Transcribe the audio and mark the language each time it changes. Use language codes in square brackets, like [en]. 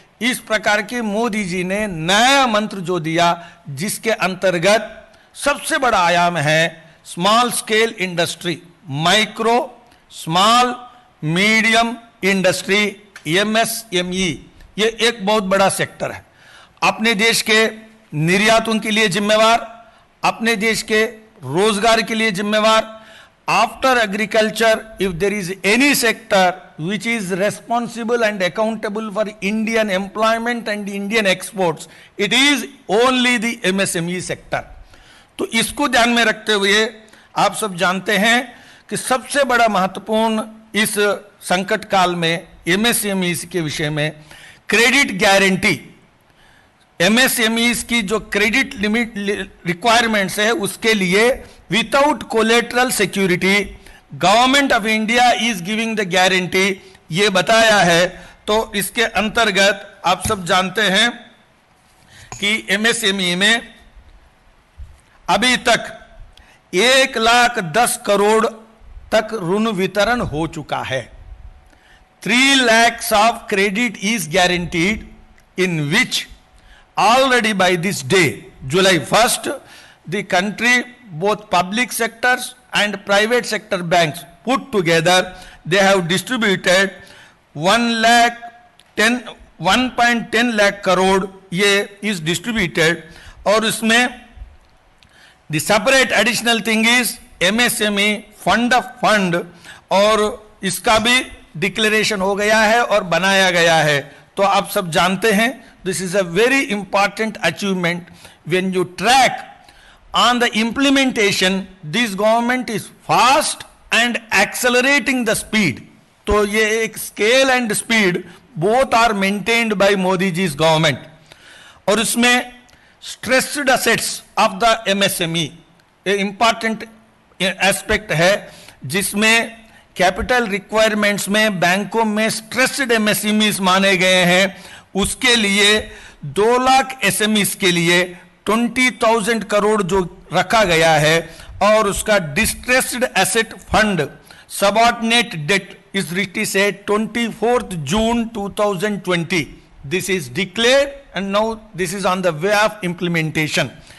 [hi] इस प्रकार के मोदी जी ने नया मंत्र जो दिया जिसके अंतर्गत सबसे बड़ा आयाम है small scale industry, micro small medium industry, MSME, ये एक बहुत बड़ा सेक्टर है। अपने देश के निर्यातों के लिए जिम्मेवार, अपने देश के रोजगार के लिए जिम्मेवार। [en] After agriculture, if there is any sector which is responsible and accountable for Indian employment and Indian exports, it is only the MSME sector। [hi] तो इसको ध्यान में रखते हुए आप सब जानते हैं कि सबसे बड़ा महत्वपूर्ण इस संकट काल में MSME के विषय में क्रेडिट गारंटी, MSME की जो क्रेडिट लिमिट रिक्वायरमेंट्स है उसके लिए [en] without collateral security government of India is giving the guarantee, [hi] ये बताया है। तो इसके अंतर्गत आप सब जानते हैं कि MSME में अभी तक 1,10,00,000 करोड़ तक ऋण वितरण हो चुका है। [en] 3 lakhs of credit is guaranteed, in which already by this day, July 1st, the country, both public sectors and private sector banks put together, they have distributed 1.10 lakh crore ये is distributed। [hi] और इसमें [en] the separate additional thing is MSME fund of fund, [hi] और इसका भी declaration हो गया है और बनाया गया है। तो आप सब जानते हैं [en] This is a very important achievement when you track on the implementation, this government is fast and accelerating the speed। [hi] तो ये एक [en] scale and speed both are maintained by Modi ji's government। [hi] और इसमें [en] stressed assets of the MSME [hi] ये important aspect है, जिसमें capital requirements में बैंकों में स्ट्रेस्ड एमएसएमईज माने गए हैं। उसके लिए 2 लाख एसएमईज के लिए 20,000 करोड़ जो रखा गया है, और उसका [en] Distressed asset fund subordinate debt is रिटी से 24 June 2020 this is declared and now this is on the way of implementation.